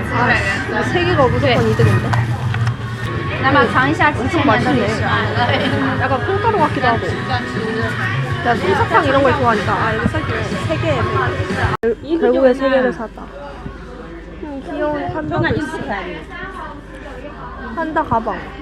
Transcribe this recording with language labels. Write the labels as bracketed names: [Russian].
[Korean] 아, 3개가 무조건 이득인데. [Chinese] 来吧，尝一下几千年的历史啊。 [Korean] 약간 콩가루 같기도 하고. 나 솜사탕 이런 걸 좋아하니까. 아, 이거 살게 3개. 결국에 3개를 샀다. 귀여운 판다도 있어. 판다 가방.